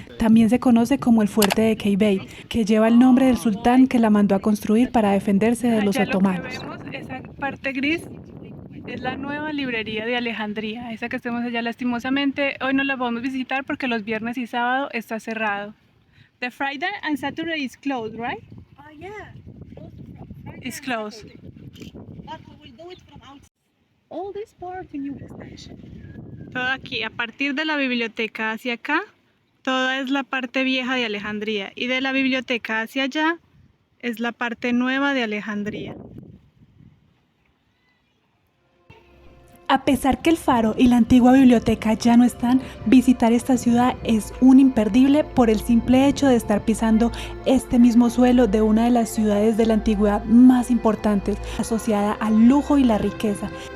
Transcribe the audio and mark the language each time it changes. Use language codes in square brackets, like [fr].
[es] También se conoce como el fuerte de Caibait, que lleva el nombre del sultán que la mandó a construir para defenderse de los Allá otomanos. Lo que vemos, esa parte gris, es la nueva librería de Alejandría. Esa que estemos allá, lastimosamente, hoy no la podemos visitar porque los viernes y sábado está cerrado. [en] The Friday and Saturday is closed, right? Yeah. It's closed. But we will do it from outside. All this part in your extension. [es] Todo aquí, a partir de la biblioteca hacia acá, toda es la parte vieja de Alejandría. Y de la biblioteca hacia allá, es la parte nueva de Alejandría. A pesar que el Faro y la antigua biblioteca ya no están, visitar esta ciudad es un imperdible por el simple hecho de estar pisando este mismo suelo de una de las ciudades de la antigüedad más importantes, asociada al lujo y la riqueza,